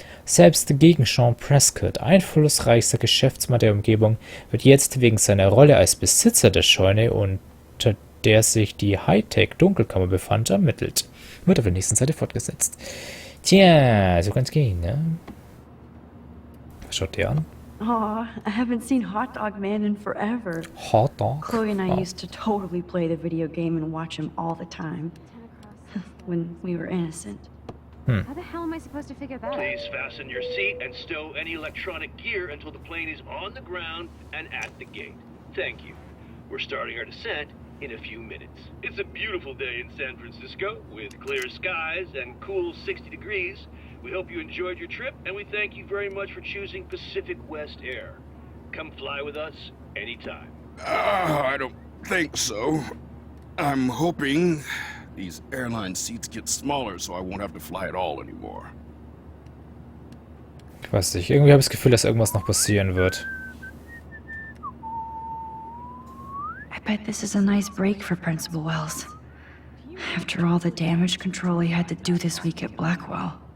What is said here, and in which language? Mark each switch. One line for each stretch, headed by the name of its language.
German: Selbst gegen Sean Prescott, einflussreichster Geschäftsmann der Umgebung, wird jetzt wegen seiner Rolle als Besitzer der Scheune, unter der sich die Hightech-Dunkelkammer befand, ermittelt. Wird auf der nächsten Seite fortgesetzt. Tja, so kann's gehen, ne? Was schaut der an?
English: Aw, I haven't seen Hot Dog Man in forever. Hot Dog? Chloe and I Wow. used to totally play the video game and watch him all the time. When we were innocent. How the hell am I supposed to figure that out? Please fasten your seat and stow any electronic gear until the plane is on the ground and at the gate. Thank you. We're starting our descent in a few minutes. It's a beautiful day in San Francisco with clear skies and cool 60 degrees. We hope you enjoyed your trip, and we thank you very much for choosing Pacific West Air. Come fly with us anytime. I don't think so. I'm hoping these airline seats get smaller so I won't have to fly at all anymore.
German: Ich weiß nicht, irgendwie habe ich das Gefühl, dass irgendwas noch passieren wird.
English: I bet this is a nice break for Principal Wells. After all the damage control he had to do this week at Blackwell.